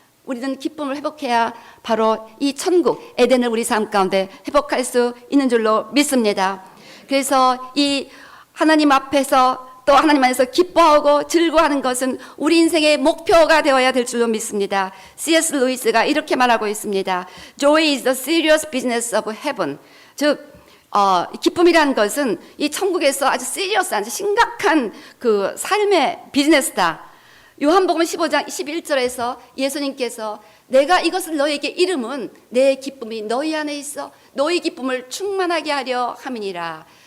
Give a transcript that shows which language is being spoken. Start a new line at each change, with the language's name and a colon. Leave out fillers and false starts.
Korean: 우리는 기쁨을 회복해야 바로 이 천국 에덴을 우리 삶 가운데 회복할 수 있는 줄로 믿습니다. 그래서 이 하나님 앞에서 또 하나님 안에서 기뻐하고 즐거워하는 것은 우리 인생의 목표가 되어야 될 줄로 믿습니다.
English: C.S.
Korean: 루이스가 이렇게 말하고 있습니다.
English: Joy is the serious business of heaven. 즉
Korean: 기쁨이라는 것은 이 천국에서 아주 시리어스한, 아주 심각한 그 삶의 비즈니스다. 요한복음 15장 21절에서 예수님께서 내가 이것을 너에게 이름은 내 기쁨이 너희 안에 있어 너희 기쁨을 충만하게 하려 함이니라.